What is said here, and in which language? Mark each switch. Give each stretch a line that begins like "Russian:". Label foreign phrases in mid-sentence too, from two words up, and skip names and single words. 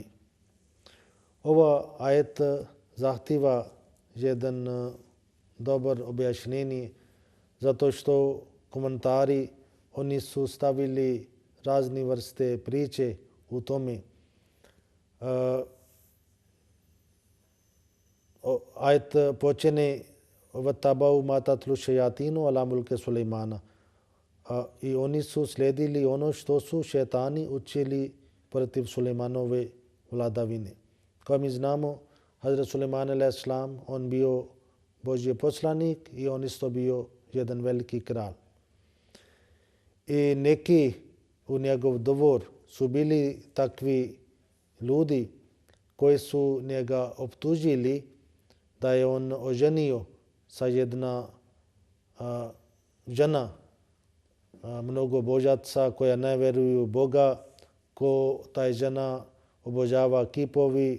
Bosnian: Ova ajet zahtjeva jedan dobar objašnjenje zato što komentari oni su stavili razne vrste priče u tome. Ajet počene
Arabic: وَتَّبَعُوا مَا تَتْلُو الشَّيَاطِينُ عَلَى مُلْكِ سُلَيْمَانَ.
Bosnian: I oni su slijedili ono što su šetani učili protiv Sulejmanove vladavine. Kao mi znamo, Hazrat Sulejman a.s. on bio Božji poslanik i on isto bio jedan veliki kralj. I neki u njegov dvor su bili takvi ljudi koji su njega optužili da je on oženio sa jedna žena mnogo božaca koja ne vjeruju u Boga, ko taj žena obožava kipovi.